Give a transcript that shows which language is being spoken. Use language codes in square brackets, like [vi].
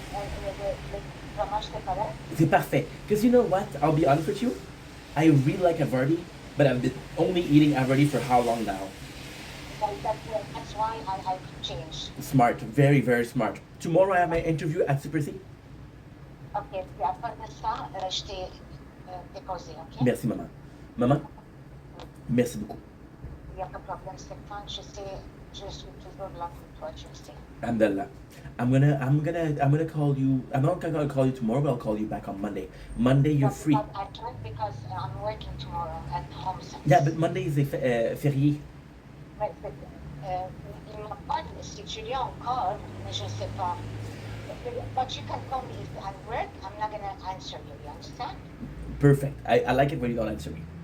[fr] Le fromage c'est correct? C'est parfait. [en] Because you know what? I'll be honest with you. I really like Havarti, but I've been only eating Havarti for how long now? [fr] Bon, [en] that's why I changed. Smart, very, very smart. Tomorrow I have my interview at Super C. [fr] Ok, puis après de ça, je t'ai déposé, ok? Merci, maman. Maman, merci beaucoup. Il n'y a pas de problème, Stéphane, je suis toujours là pour toi, tu le sais. [en] Alhamdulillah. I'm gonna call you. I'm not gonna call you tomorrow, but I'll call you back on Monday. Monday you're free. I can't because I'm working tomorrow at home. Yeah, but Monday is a férié. [fr] Mais il m'a pas dit si tu l'as encore, mais je ne sais pas. [en] But you can call me if I work. I'm not gonna answer you. You understand? Perfect. I like it when you don't answer me.